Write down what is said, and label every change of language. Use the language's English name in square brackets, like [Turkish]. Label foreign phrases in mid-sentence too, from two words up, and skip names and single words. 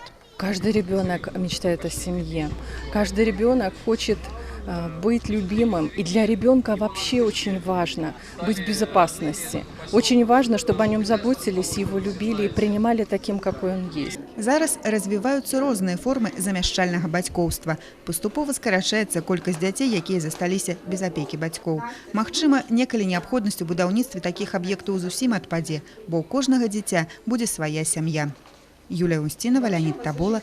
[Russian] Каждый ребенок мечтает о семье. Каждый ребенок хочет быть любимым. И для ребенка вообще очень важно быть в безопасности. Очень важно, чтобы о нем заботились, его любили и принимали таким, какой он есть. [Belarusian] Зараз развіваюцца розныя формы замяшчальнага бацькоўства. Паступова скарачаецца колькасць дзяцей, якія засталіся без апекі бацькоў. Магчыма, некалі неабходнасць у будаўніцтве такіх аб'ектаў зусім адпадзе, бо ў кожнага дзіця будзе свая сям'я. Юлія Устінова, Леонид Табола.